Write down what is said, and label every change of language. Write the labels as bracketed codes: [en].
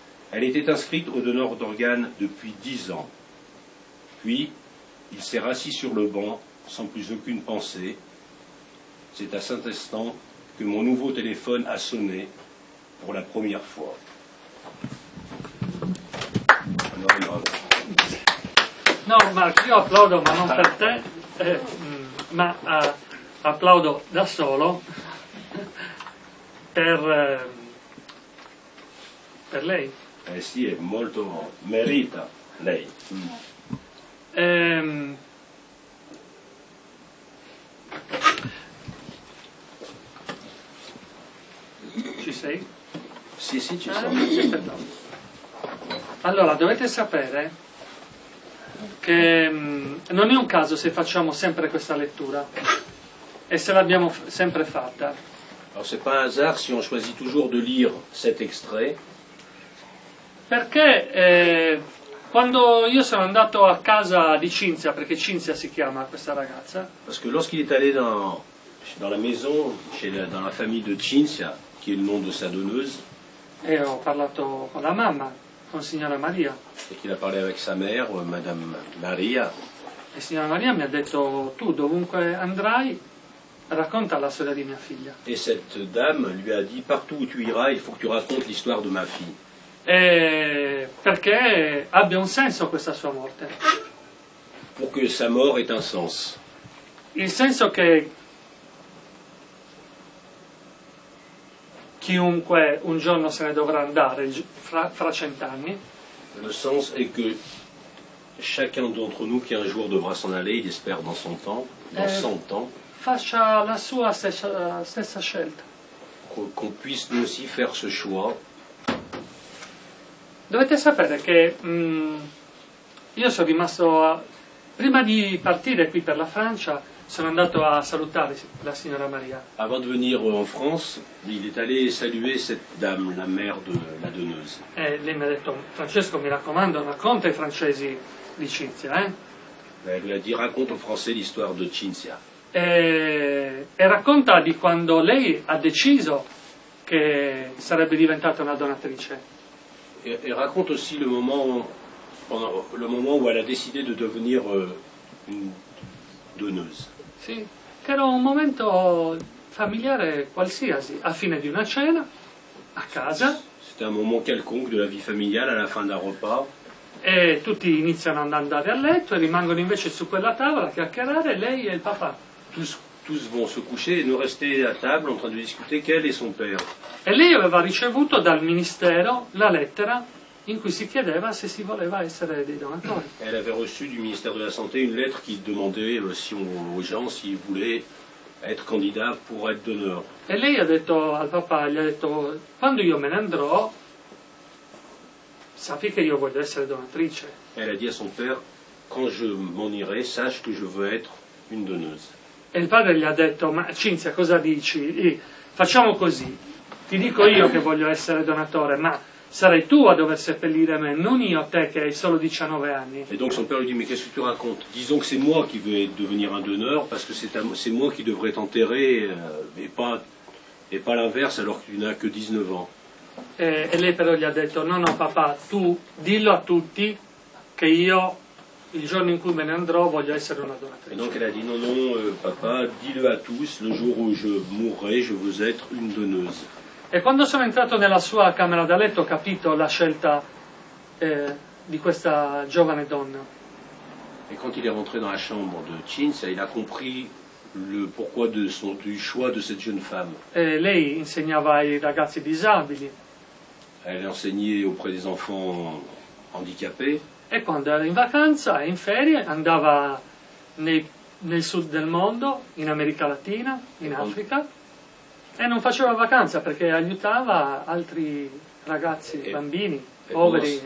[fr] Elle était inscrite au donneur d'organes depuis 10 ans. Puis, il s'est rassis sur le banc, sans plus aucune pensée. C'est à cet instant que mon nouveau téléphone a sonné pour la première fois. [it] No, Marco, io applaudo, ma non per te, ma applaudo da solo per lei. Eh sì, è molto merita lei. Ci sei? Sì, sì, ci sono. Allora, dovete sapere che non è un caso se facciamo sempre questa lettura e se l'abbiamo sempre fatta. [fr] Alors c'est pas un hasard si on choisit toujours de lire cet extrait. [it] Perché quando io sono andato a casa di Cinzia, perché Cinzia si chiama questa ragazza, [fr] Parce que lorsqu'il est allé dans la maison, dans la famille de Cinzia, qui est le nom de sa donneuse, [it] e ho parlato con la mamma, con signora Maria, [fr] et qu'il a parlé avec sa mère, Madame Maria, [it] e signora Maria mi ha detto: tu dovunque andrai racconta la storia di mia figlia. [fr] et cette dame lui a dit, partout où tu iras, il faut que tu racontes l'histoire de ma fille. [it] Perché abbia un senso questa sua morte. [fr] Pour que sa mort ait un sens. [it] Il senso che chiunque un giorno se ne dovrà andare fra 100 anni. [fr] Le sens est que chacun d'entre nous qui un jour devra s'en aller, il espère dans son temps, dans 100 ans, [it] Faccia la sua stessa scelta. [fr] qu'on puisse nous aussi faire ce choix. [it] Dovete sapere che io sono rimasto, prima di partire qui per la Francia, sono andato a salutare la signora Maria. [fr] Avant de venir en France, il est allé saluer cette dame, la mère de la donneuse. [it] E lei mi ha detto: Francesco, mi raccomando, racconta ai francesi di Cinzia. [fr] Elle lui a dit, raconte aux Français l'histoire de Cinzia. [it] E racconta di quando lei ha deciso che sarebbe diventata una donatrice. [fr] Et raconte aussi le moment où elle a décidé de devenir une donneuse. [it] Sì, che era un momento familiare qualsiasi, a fine di una cena, a casa, [fr] C'était un moment quelconque de la vie familiale, à la fin d'un repas. [it] e tutti iniziano ad andare a letto e rimangono invece su quella tavola a chiacchierare, lei e il papà. [fr] Tous vont se coucher et nous rester à table en train de discuter qu'elle et son père. [it] E lei aveva ricevuto dal ministero la lettera in cui si chiedeva se si voleva essere dei donatori. [fr] Elle avait reçu du ministère de la Santé une lettre qui demandait aux gens s'ils voulaient être candidats pour être donneurs. [it] E lei ha detto al papà, gli ha detto: quando io me ne andrò, sappi che io voglio essere donatrice. [fr] Elle a dit à son père, quand je m'en irai, sache que je veux être une donneuse. [it] E il padre gli ha detto: ma Cinzia, cosa dici? Facciamo così, ti dico io che voglio essere donatore, ma sarai tu a dover seppellire me, non io te che hai solo 19 anni. [fr] Et donc son père lui dit, mais qu'est-ce que tu racontes? Disons que c'est moi qui vais devenir un donneur, parce que c'est moi qui devrais t'enterrer, et pas l'inverse, alors que tu n'as que 19 ans. [it] E lei però gli ha detto: no, no papà, tu dillo a tutti che io il giorno in cui me ne andrò voglio essere una [fr] Et [it] donatrice. [fr] donc elle a dit, non, non, papa, dis-le à tous, le jour où je mourrai, je veux être une donneuse. [it] E quando sono entrato nella sua camera da letto ho capito la scelta di questa giovane donna. [fr] Et quand il est rentré dans la chambre de Cinzia, il a compris le pourquoi du choix de cette jeune femme. [it] Lei insegnava ai ragazzi disabili [fr] Elle enseignait auprès des enfants handicapés. [it] e quando era in vacanza e in ferie andava nel sud del mondo, in America Latina, in Africa, e non faceva vacanza perché aiutava altri ragazzi, bambini, poveri e